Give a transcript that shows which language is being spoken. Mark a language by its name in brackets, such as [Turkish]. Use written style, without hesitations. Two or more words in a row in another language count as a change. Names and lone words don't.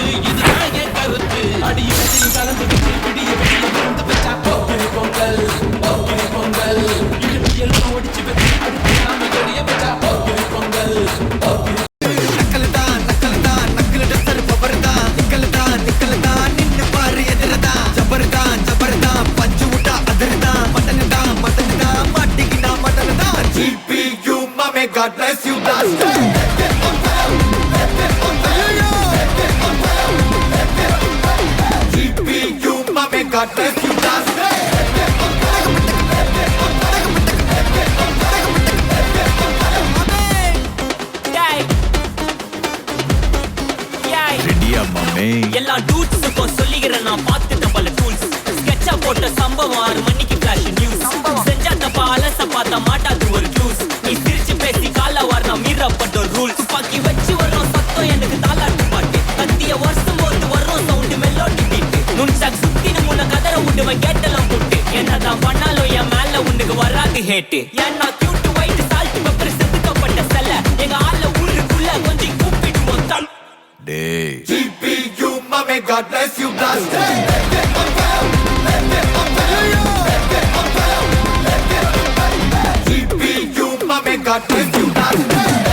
[Tamil] இதுதான் என் கருத்து அடியத்தில் கலந்து விட்டு பிடிய வெளிய விருந்து வச்சா போக்கிரி பொங்கல் இடுப்பியல் ஓடிச்சு வச்சு அடுத்து நாம கடிய வச்சா போக்கிரி பொங்கல் [English] God bless you, blaster. GPU, mame, God bless you, blaster. [Tamil] ரெடியா மாமே எல்லா டூட்ஸுக்கும் சொல்லிக்கிறேன் நான் பார்த்துட்ட பல டூல்ஸ் ஸ்கெட்சா போட்ட சம்பவம் 6 மணிக்கு [English] flash news [Tamil] செஞ்சா தப்பா அலச பார்த்தா மாட்டாது ஒரு ஜூஸ் நீ சிரிச்சு பேசி கால வார் நான் மீறப்பட்ட ரூல் துப்பாக்கி வச்சு வரும் சத்தம் எனக்கு தாளாட்டு பாட்டு கத்திய வருஷம் போது வரும் சவுண்டு [English] melody beat [Tamil] நுண்சாக் சுத்தின முன்ன கதற விடுவன் கேட்டெல்லாம் போட்டு என்னதான் பண்ணாலும் என் மேல உனக்கு வராது ஹேட்டு ஏன்னா [English] cute white salt pepper [Tamil] செதுக்கப்பட்ட செல்ல எங்க ஆள ஊருக்குள்ள கொஞ்சம் கூப்பிடுவோம் தம் டேய் [English] GPU, mame, God bless you, blaster. GPU, mame, God bless you, blaster.